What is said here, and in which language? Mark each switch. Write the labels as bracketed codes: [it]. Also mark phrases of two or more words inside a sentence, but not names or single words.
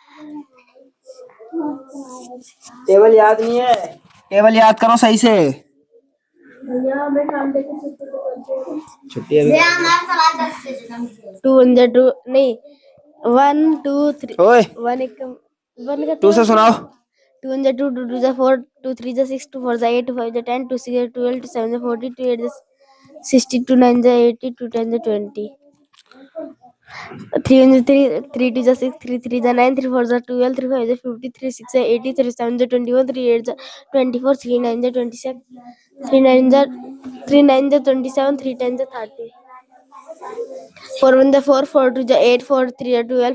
[hi] टेबल याद नहीं है, टेबल याद करो सही से। छुट्टी अभी 2 1 जा 2 नहीं 1 2 3 ओए 1 1 का 2 से सुनाओ। 2 1 जा 2 2 2 जा 4 2 3 जा 6 2 4 जा 8 2 5 जा 10 2 6 जा 12 2 7 जा 40 2 8 जा 60 2 9 जा 80 2 10 जा 20 3 1 जा 3 3 2 जा 6 3 3 जा 9 3 4 जा 12 3 5 जा 50 3 6 जा 80 3 7 जा 21 3 8 जा 24 3 9 जा 27 3 9 जा 27 3 10 जा 30 4 1 जा 4 4 2 जा 8 4 3 जा 12